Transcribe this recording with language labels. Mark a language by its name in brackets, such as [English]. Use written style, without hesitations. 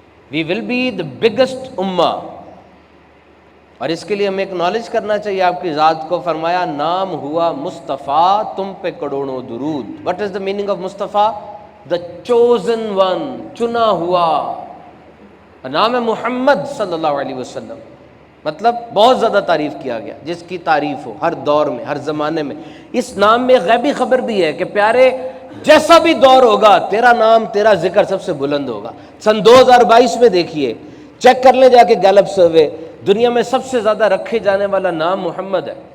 [English] We will be the biggest ummah. [Urdu] اور اس کے لیے ہمیں اکنالج کرنا چاہیے آپ کی ذات کو. فرمایا نام ہوا مصطفیٰ تم پہ کروڑوں درود. [English] What is the meaning of Mustafa? The chosen one, [Urdu] چنا ہوا. نام ہے محمد صلی اللہ علیہ وسلم، مطلب بہت زیادہ تعریف کیا گیا، جس کی تعریف ہو ہر دور میں ہر زمانے میں. اس نام میں غیبی خبر بھی ہے کہ پیارے جیسا بھی دور ہوگا تیرا نام تیرا ذکر سب سے بلند ہوگا. سن 2022 میں دیکھیے، چیک کر لیں جا کے گیلپ سروے، دنیا میں سب سے زیادہ رکھے جانے والا نام محمد ہے.